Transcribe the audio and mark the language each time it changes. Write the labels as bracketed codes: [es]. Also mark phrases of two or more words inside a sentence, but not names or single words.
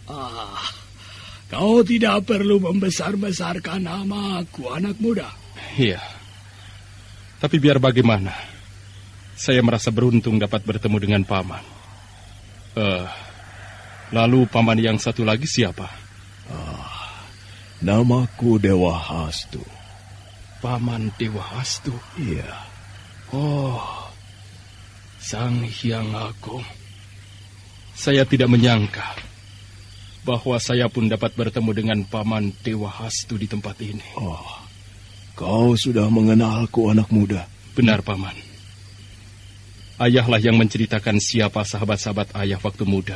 [id] Kau tidak perlu membesar-besarkan namaku, anak muda. Iya. Tapi biar bagaimana, saya merasa beruntung dapat bertemu dengan Paman. Lalu Paman yang satu lagi siapa? Namaku Dewa Hastu. Paman Dewa Hastu? Iya. Oh, Sang Hyang Agung. Saya tidak menyangka bahwa saya pun dapat bertemu dengan Paman Dewa Hastu di tempat ini. Kau sudah mengenalku, anak muda? Benar, Paman. Ayahlah yang menceritakan siapa sahabat-sahabat ayah waktu muda.